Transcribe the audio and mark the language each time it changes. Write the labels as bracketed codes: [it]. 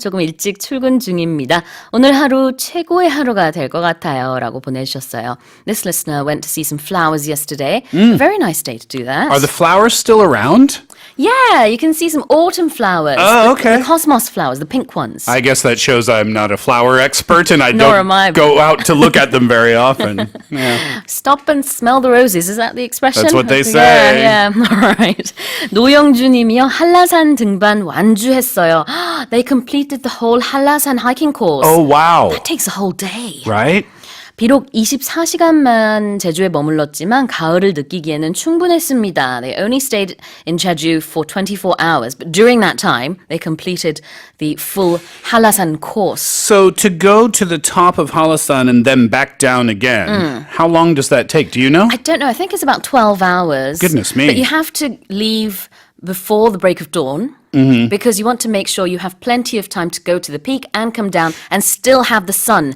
[ko] 조금 일찍 출근 중입니다. 오늘 하루 최고의 하루가 될 것 같아요. 라고 보내주셨어요. [en] This listener went to see some flowers yesterday. A very nice day to do that. Are the flowers still around? Yeah, you can see some autumn flowers. Oh, okay. The cosmos flowers, the pink ones. I guess that shows I'm not a flower expert and I Nor am I. don't go out to look at them very often. Yeah. Stop and smell the roses. Is that the expression? That's what they say. Yeah. All right. [ko] 노영주 님이요. 한라산 등반 완주했어요. [en] They completed the whole 한라산 hiking course. Oh, wow. That takes a whole day. Right? [ko] 비록 24시간만 제주에 머물렀지만 가을을 느끼기에는 충분했습니다. [en] They only stayed in Jeju for 24 hours, but during that time, they completed the full 한라산 course. So to go to the top of Halasan and then back down again, how long does that take? Do you know? I don't know. I think it's about 12 hours. Goodness me. But you have to leave before the break of dawn because you want to make sure you have plenty of time to go to the peak and come down and still have the sun.